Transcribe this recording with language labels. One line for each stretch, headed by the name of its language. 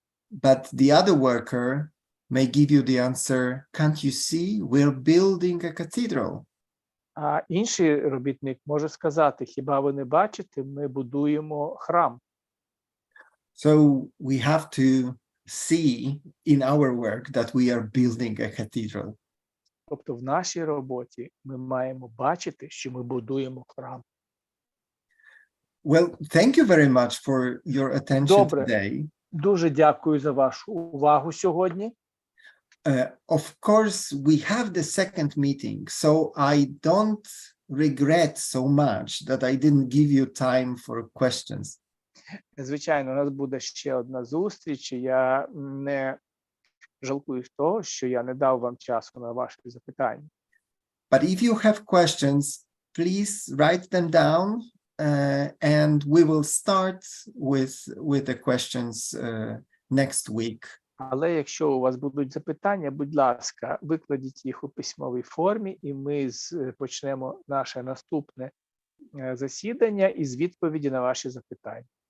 English: But the other worker may give you the answer, can't you see, we're building a cathedral.
Ukrainian: А інший робітник може сказати, хіба ви не бачите, ми будуємо храм.
English: So we have to see in our work that we are building a cathedral.
Ukrainian: Тобто в нашій роботі ми маємо бачити, що ми будуємо храм.
English: Well, thank you very much for your attention today.
Ukrainian: Дуже дякую за вашу увагу сьогодні.
English: Of course, we have the second meeting, so I don't regret so much that I didn't give you time for questions.
Ukrainian: Звичайно, у нас буде ще одна зустріч, і я не жалкую того, що я не дав вам часу на ваші запитання.
English: But if you have questions, please write them down, and we will start with the questions next week.
Ukrainian: Але якщо у вас будуть запитання, будь ласка, викладіть їх у письмовій формі, і ми почнемо наше наступне засідання із відповіді на ваші запитання.